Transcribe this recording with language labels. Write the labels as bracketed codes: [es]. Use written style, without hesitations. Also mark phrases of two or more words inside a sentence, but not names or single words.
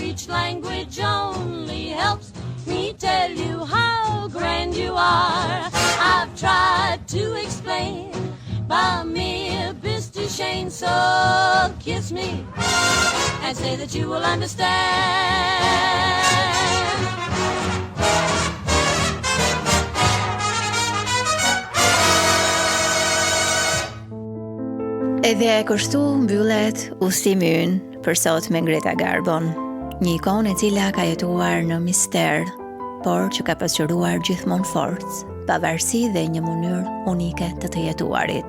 [en] Each language only helps me tell you how grand you are. I've tried to explain [yi] by mir bist du Shane, [en] so kiss me and say that you will understand. [sq] Edhe kështu mbyllet udhëtimi ynë për sot me Greta Garbon, një ikonë e cila ka jetuar në mister, por që ka pasqyruar gjithmonë forcë, pavarësi dhe një mënyrë unike të jetuarit.